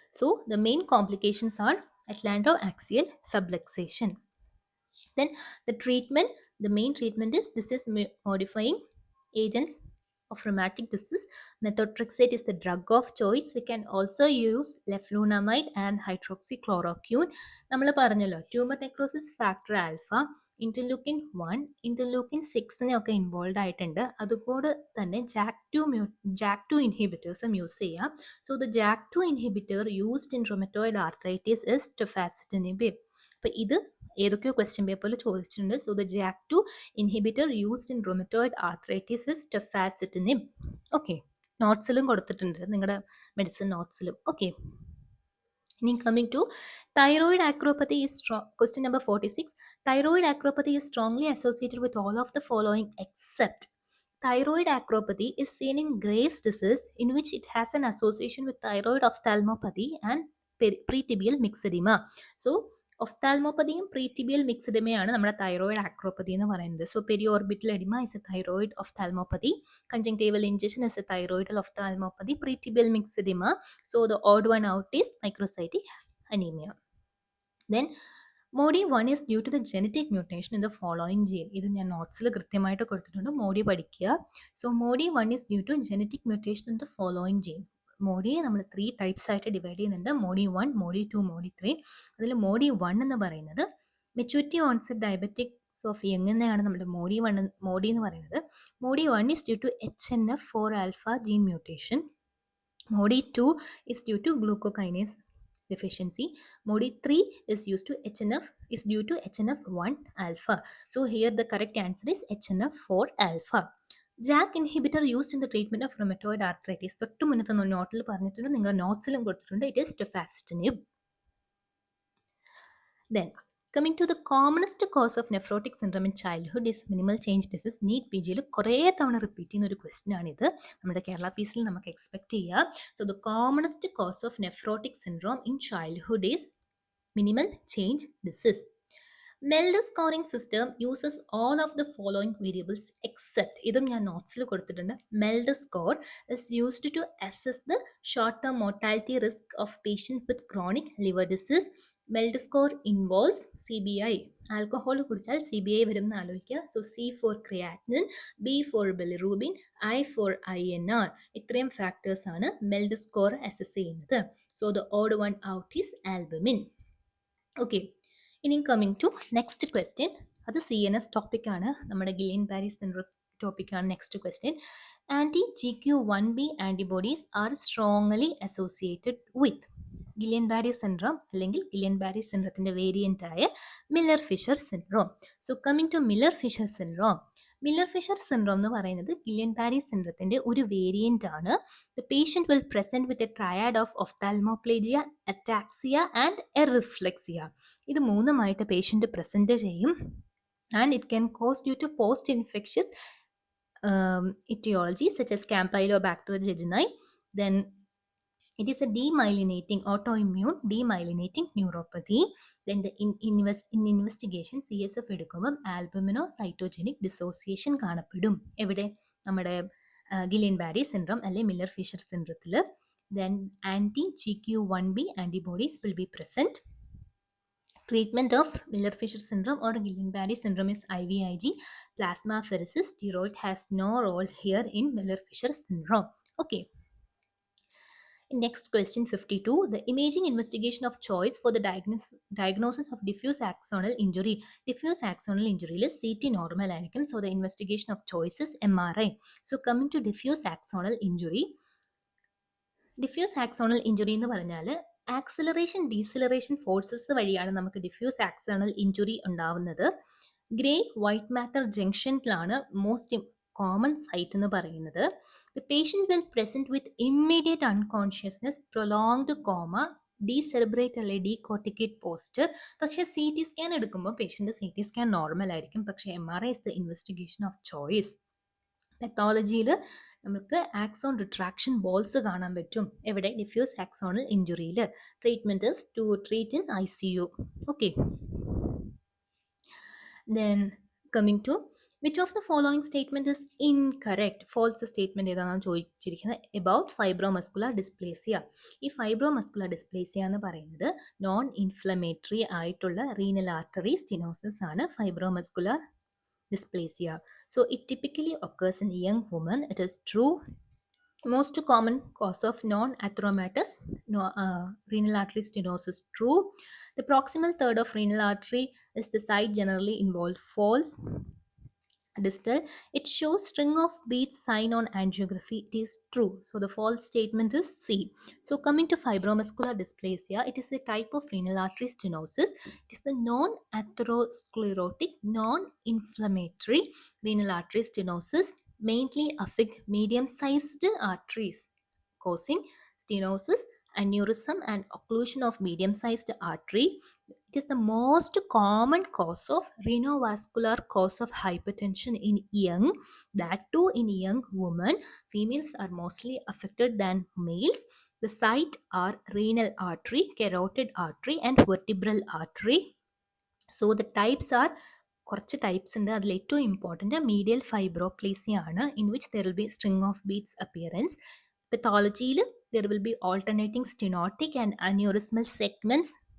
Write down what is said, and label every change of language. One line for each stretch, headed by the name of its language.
English: So the main complications are atlantoaxial subluxation. Then the main treatment is disease modifying agents of rheumatic disease. Methotrexate is the drug of choice. We can also use leflunomide and hydroxychloroquine.
Malayalam: നമ്മൾ പറഞ്ഞല്ലോ tumour necrosis factor alpha, interleukin 1, interleukin 6 involve ആയിട്ടുണ്ട്. അതുകൂടെ തന്നെ JAK2 ഇൻഹിബിറ്റേഴ്സും use ചെയ്യാം.
English: So the JAK2 inhibitor used in rheumatoid arthritis is tofacitinib.
Malayalam: അപ്പോൾ ഇത് ഏതൊക്കെയോ question പേപ്പറിൽ ചോദിച്ചിട്ടുണ്ട്.
English: So the JAK2 inhibitor used in rheumatoid arthritis is tofacitinib.
Malayalam: Okay, നോട്ട്സിലും കൊടുത്തിട്ടുണ്ട്, നിങ്ങളുടെ മെഡിസിൻ നോട്ട്സിലും.
English: Okay, ഇനി coming to thyroid acropathy is strong. Question number 46. Thyroid acropathy is strongly associated with all of the following except thyroid acropathy is seen in Graves' disease, in which it has an association with thyroid ophthalmopathy and pretibial myxedema.
Malayalam: So ഒഫ്താൽമോപ്പതിയും പ്രീറ്റിബിയൽ മിക്സിഡമയാണ് നമ്മുടെ thyroid ആക്രോപ്പതി എന്ന് പറയുന്നത്.
English: So periorbital oedema is a thyroid ophthalmopathy, conjunctival injection is a thyroidal ophthalmopathy, pretibial myxoedema. So the odd one out is microcytic anaemia. Then MODY 1 is due to the genetic mutation in the following gene.
Malayalam: ഇത് ഞാൻ നോട്ട്സിൽ കൃത്യമായിട്ട് കൊടുത്തിട്ടുണ്ട്, മോഡി പഠിക്കുക.
English: സോ MODY 1 is due to genetic mutation in the following gene.
Malayalam: മോഡിയെ നമ്മൾ 3 types ആയിട്ട് divide ചെയ്യുന്നുണ്ട്, മോഡി 1, മോഡി 2, മോഡി 3. അതിൽ മോഡി 1 എന്ന് പറയുന്നത് maturity onset diabetics of young എന്നാണ് നമ്മുടെ മോഡി എന്ന് പറയുന്നത്.
English: MODY 1 is due to HNF4 alpha gene mutation. MODY 2 is due to glucokinase deficiency. Modi 3 is due to HNF1 alpha. So here the correct answer is HNF4 alpha. JAK inhibitor used in the treatment of rheumatoid arthritis.
Malayalam: തൊട്ട് മുന്നത്തെ നോട്ടിൽ പറഞ്ഞിട്ടുണ്ട്, നിങ്ങളുടെ നോട്ട്സിലും കൊടുത്തിട്ടുണ്ട്.
English: It is tofacitinib. Then coming to the commonest cause of nephrotic syndrome in childhood is minimal change disease.
Malayalam: NEET P ജിയിൽ കുറേ തവണ repeat ചെയ്യുന്ന ഒരു ക്വസ്റ്റ്യൻ ആണിത്, നമ്മുടെ കേരള പീസിൽ നമുക്ക് എക്സ്പെക്ട് ചെയ്യാം.
English: So the commonest cause of nephrotic syndrome in childhood is minimal change disease. MELD scoring system uses all of the following variables except,
Malayalam: ഇതും ഞാൻ നോട്ട്സിൽ കൊടുത്തിട്ടുണ്ട്.
English: MELD score is used to assess the short term mortality risk of patients with chronic liver disease. MELD score involves CBI,
Malayalam: alcohol കുടിച്ചാൽ CBI വരും എന്ന് ആലോചിക്കുക.
English: So C for creatinine, B for bilirubin, I for INR.
Malayalam: ഇത്രയും factors ആണ് MELD score assess ചെയ്യുന്നത്.
English: So the odd one out is albumin.
Malayalam: Okay, ഇനി coming to next question. അത് CNS ടോപ്പിക്കാണ്, നമ്മുടെ ഗിലിയൻ ബാരി സിൻഡ്രോം ടോപ്പിക്കാണ് next question.
English: Anti-GQ1B antibodies are strongly associated with.
Malayalam: Gillian Barry syndrome അല്ലെങ്കിൽ Gillian ബാരി സിൻഡ്രത്തിന്റെ variant ആയ Miller Fisher syndrome. So coming to Miller Fisher syndrome. Miller Fisher syndrome എന്ന് പറയുന്നത് Gillian ബാരി സിൻഡ്രത്തിന്റെ ഒരു variant ആണ്.
English: The patient will present with a triad of ophthalmoplegia, ataxia and areflexia.
Malayalam: ഇത് മൂന്നുമായിട്ട് patient present ചെയ്യും.
English: And it can cause due to post infectious etiology such as Campylobacter jejuni. Then it is a demyelinating autoimmune demyelinating neuropathy. Then in investigation CSF എടുക്കുമ്പോൾ albuminocytogenic dissociation കാണപ്പെടും.
Malayalam: എവിടെ? നമ്മുടെ Gillian ബാരി syndrome അല്ലെങ്കിൽ Miller Fisher സിൻഡ്രത്തിൽ.
English: Then anti-GQ1B antibodies will be present. Treatment of Miller-Fisher syndrome or Guillain-Barré syndrome is IVIG, plasmapheresis. Steroid has no role here in Miller-Fisher syndrome. Okay. Next question 52. The imaging investigation of choice for the diagnosis of diffuse axonal injury. Diffuse axonal injury is CT normal ആയിരിക്കും. So the investigation of choice is MRI. So coming to diffuse axonal injury.
Malayalam: Diffuse axonal injury എന്ന് പറഞ്ഞാൽ acceleration deceleration forces വഴിയാണ് നമുക്ക് diffuse axonal injury ഉണ്ടാവുന്നത്. Grey white matter ജംഗ്ഷനിലാണ് most common site എന്ന് പറയുന്നത്.
English: The patient will present with immediate unconsciousness, prolonged coma, decerebrate അല്ലെ decorticate posture.
Malayalam: പക്ഷേ C T scan എടുക്കുമ്പോൾ patient C T scan normal ആയിരിക്കും. പക്ഷേ
English: MRI is the investigation of choice.
Malayalam: പെത്തോളജിയിൽ നമുക്ക് axon retraction balls കാണാൻ പറ്റും. എവിടെ? Diffuse axonal ഇഞ്ചുറിയിൽ.
English: Treatment is to treat in ICU. Okay. Then coming to which of the following statement is incorrect.
Malayalam: False statement ഏതാണെന്ന് ചോദിച്ചിരിക്കുന്നത്.
English: About fibromuscular dysplasia.
Malayalam: ഈ ഫൈബ്രോമസ്കുലർ dysplasia എന്ന് പറയുന്നത് non inflammatory ആയിട്ടുള്ള റീനൽ ആർട്ടറി സ്റ്റിനോസിസ് ആണ് ഫൈബ്രോമസ്കുലർ dysplasia.
English: So it typically occurs in young women. It is true. Most common cause of non-atheromatous renal artery stenosis. True. The proximal third of renal artery is the site generally involved. False. Distal. It shows string of beads sign on angiography. It is true. So the false statement is C. So coming to fibromuscular dysplasia, it is a type of renal artery stenosis. It is the non-atherosclerotic, non-inflammatory renal artery stenosis, mainly affect medium-sized arteries, causing stenosis, aneurysm and occlusion of medium-sized artery. It is the most common cause of renovascular cause of hypertension in young, that too in young women. Females are mostly affected than males. The site are renal artery, carotid artery and vertebral artery. So the types are
Malayalam: കുറച്ച് types ഉണ്ട്. അതിൽ ഏറ്റവും important മീഡിയൽ ഫൈബ്രോപ്ലേസിയ ആണ്,
English: In which there will be string of beads appearance. പെത്തോളജിയിൽ there will be alternating stenotic and aneurysmal segments.